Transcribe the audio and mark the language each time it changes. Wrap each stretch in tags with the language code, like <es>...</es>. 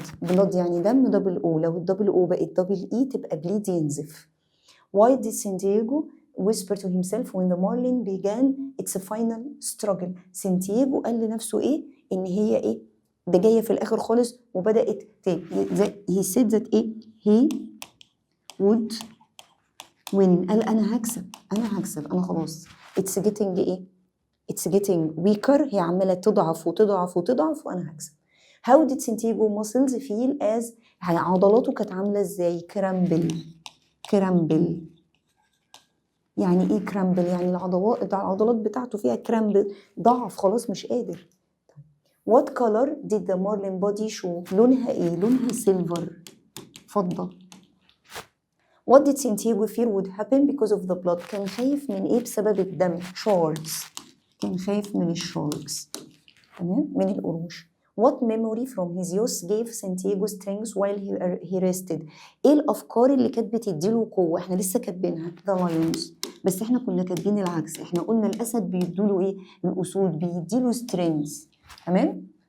<ar>blood يعني دم دبل او. لو الدبل او بقت دبل اي تبقى بليد ينزف.</ar> <en>Why did Santiago whisper to himself when the marlin began its final struggle؟</en> <ar>سانتياغو قال لنفسه ايه؟ ان هي ايه؟ ده جايه في الاخر خالص وبدات</ar> <en>he said that ايه؟ he would win.</en> <ar>قال انا هكسب انا خلاص.</ar> <en>it's getting ايه؟ it's getting weaker.</en> <ar>هي عماله تضعف وانا هكسب.</ar> <en>How did Santiago muscles feel as</en> <ar>عضلاته كانت عامله ازاي؟ كرامبل. يعني ايه كرامبل؟ يعني العضلات بتاعته فيها كرامبل، ضعف خلاص مش قادر.</ar> <en>What color did the marlin body show؟</en> <ar>لونها ايه؟ لونها سيلفر، فضة.</ar> <en>What did Santiago fear would happen because of the blood؟</en> <ar>كان خايف من ايه بسبب الدم؟</ar> <en>sharks.</en> <ar>كان خايف من الشاركس، تمام، من القروش.</ar> <en>What memory from his youth gave Santiago strength while he rested؟</en> <ar>ايه الافكار اللي كانت بتديله قوه؟ احنا لسه كاتبينها</ar> <en>the lions،</en> <ar>بس احنا كنا كاتبين العكس. احنا قلنا الاسد بيديله ايه؟ الاسود بيديله strength، تمام.</ar>